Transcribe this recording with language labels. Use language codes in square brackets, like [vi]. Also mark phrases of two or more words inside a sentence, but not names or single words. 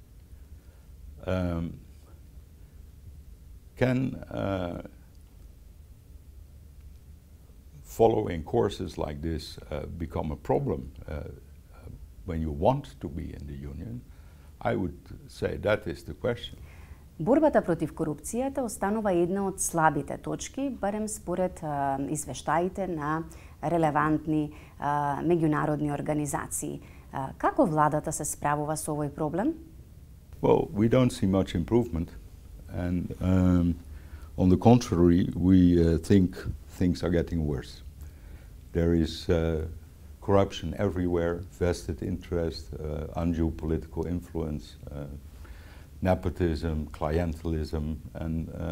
[en] Following courses like this become a problem when you want to be in the Union? I would say that is the question. [mk] Борбата против корупцијата останува една од слабите точки, барем според извештаите на релевантни меѓународни организации. Како владата се справува со овој проблем? [en] Well, we don't see much improvement, and on the contrary, we think things are getting worse. There is corruption everywhere, vested interest, undue political influence, nepotism, clientelism, and